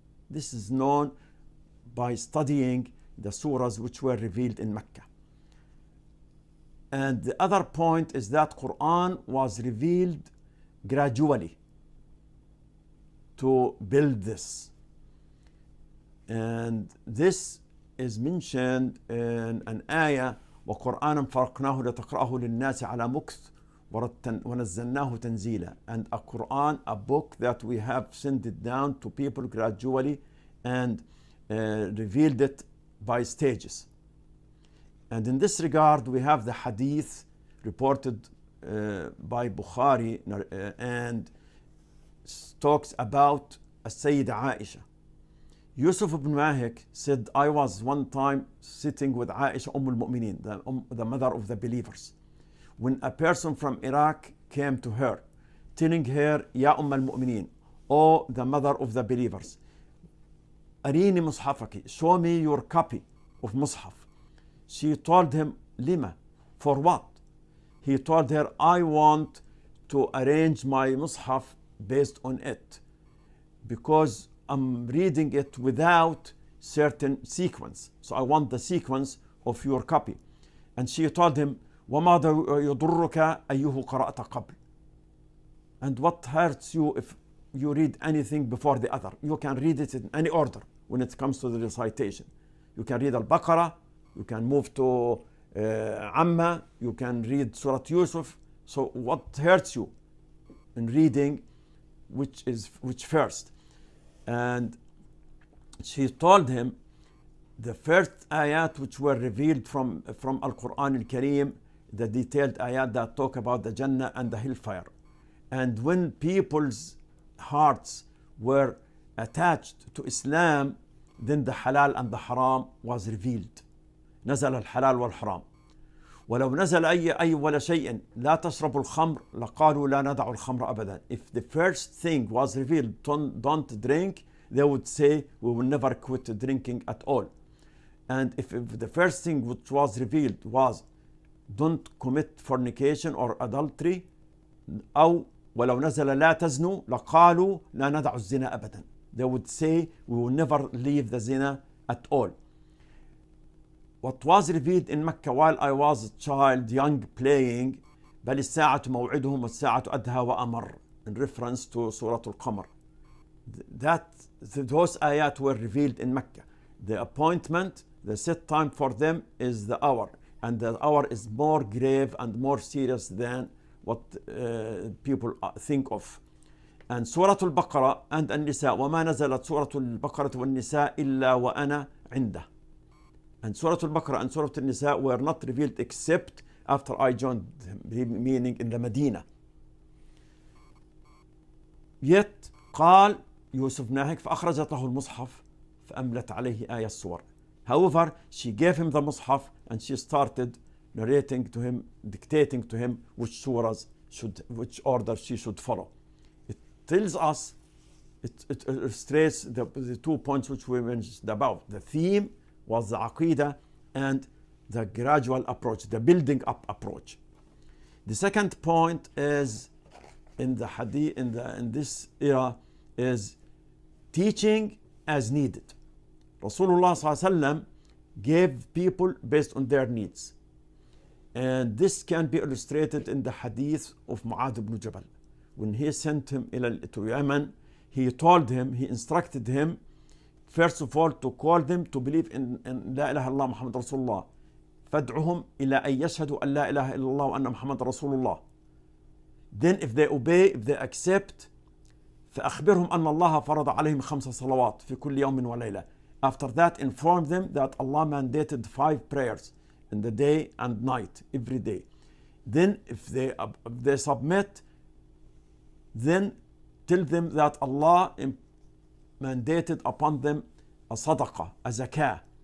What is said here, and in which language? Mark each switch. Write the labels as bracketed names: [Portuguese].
[English] This is known by studying the surahs which were revealed in Mecca. And the other point is that Quran was revealed gradually to build this. [Arabic] And this is mentioned in an ayah, وَقُرْآنًا فَرَقْنَاهُ لِتَقْرَأَهُ لِلنَّاسِ عَلَى مُكْثٍ وَنَزَّلْنَاهُ تَنزِيلًا. [English] And a Quran, a book that we have sent it down to people gradually and revealed it by stages. And in this regard, we have the hadith reported by Bukhari and talks about Sayyida Aisha. Yusuf ibn Mahik said, I was one time sitting with Aisha al-Mu'mineen, the mother of the believers, when a person from Iraq came to her, telling her, Ya al-Mu'mineen, O the mother of the believers, [Arabic] Arini mushafaki, [English] show me your copy of Mus'haf. She told him, Lima, for what? He told her, I want to arrange my Mus'haf based on it, because I'm reading it without certain sequence. So I want the sequence of your copy. [Arabic] And she told him, وَمَا يَضُرُّكَ أَيُّهُ قَرَأْتَ قَبْلِ. [English] And what hurts you if you read anything before the other? You can read it in any order when it comes to the recitation. You can read Al-Baqarah, you can move to Amma, you can read Surah Yusuf. So what hurts you in reading which first? And she told him, the first ayat which were revealed from Al-Quran Al-Kareem, the detailed ayat that talk about the Jannah and the hellfire. And when people's hearts were attached to Islam, then the halal and the haram was revealed. [Arabic] نزل الحلال والحرام. ولو نزل أي ولا شيء لا تشربوا الخمر لقالوا لا ندع الخمر أبدا. [English] If the first thing was revealed, don't drink, they would say we will never quit drinking at all. And if the first thing which was revealed was don't commit fornication or adultery, [Arabic] أو ولو نزل لا تزنوا لقالوا لا ندع الزنا أبدا. [English] They would say we will never leave the zina at all. What was revealed in Mecca while I was a child, young, playing, [Arabic] بل الساعة موعدهم والساعة أدهى وأمر, [English] in reference to Surah Al-Qamar. Those ayat were revealed in Mecca. The appointment, the set time for them is the hour, and the hour is more grave and more serious than what people think of. [Arabic] And Surah Al-Baqarah and An-Nisa, وما نزلت سورة البقرة والنساء إلا وأنا عنده. And Surah Al-Baqarah and Surah Al-Nisa were not revealed except after I joined him, meaning in the Medina. Yet قال يوسف ناهك فأخرجت له المصحف فأملت عليه آية السور. [English] However, she gave him the Mus'haf and she started narrating to him, dictating to him which order she should follow. It tells us, it illustrates the 2 points which we mentioned above. The theme was the Aqeedah and the gradual approach, the building up approach. The second point is in the hadith, in this era, is teaching as needed. Rasulullah ﷺ gave people based on their needs. And this can be illustrated in the hadith of Mu'adh ibn Jabal. When he sent him to Yemen, he told him, he instructed him, first of all, to call them to believe in La ilaha illallah Muhammad Rasulullah. [Arabic] فادعهم إلى أن يشهدوا أن لا إله إلا الله وأن محمد رسول الله. [English] Then if they obey, if they accept, [Arabic] فأخبرهم أن الله فرض عليهم 5 صلوات في كل يوم وليلة. [English] After that, inform them that Allah mandated 5 prayers in the day and night, every day. Then if they submit, then tell them that Allah mandated upon them a sadaqah, a zakah.